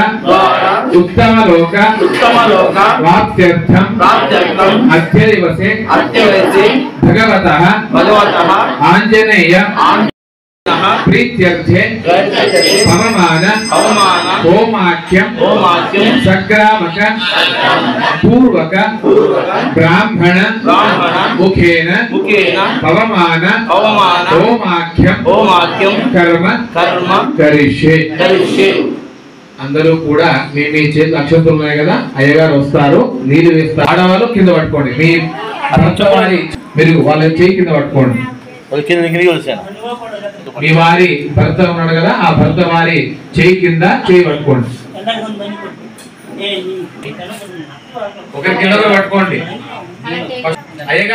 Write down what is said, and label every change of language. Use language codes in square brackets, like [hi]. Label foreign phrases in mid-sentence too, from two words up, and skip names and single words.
[sa] उत्तम लोक वाप्त्यर्थम अद्य दिवसे भगवतः आंजनेय प्रीत्यर्थे पवमान होमाख्यम सग्रामक पूर्वक ब्राह्मण मुखेन पवमान होमाख्यम कर्म करिष्ये [te] అందరూ కూడా మీ మీ చేతి అక్షంతులు ఉన్నాయి కదా అయ్యగారు వస్తారు నీళ్ళు వేస్తారు ఆడవాళ్ళు కింద పట్టుకోండి మీ భర్తవారి మీరు వాళ్ళ చేయి కింద పట్టుకోండి మీ వారి భర్త ఉన్నాడు కదా ఆ భర్త వారి చేయి కింద చేయి పట్టుకోండి ఒకరి కింద పట్టుకోండి అయ్యగారు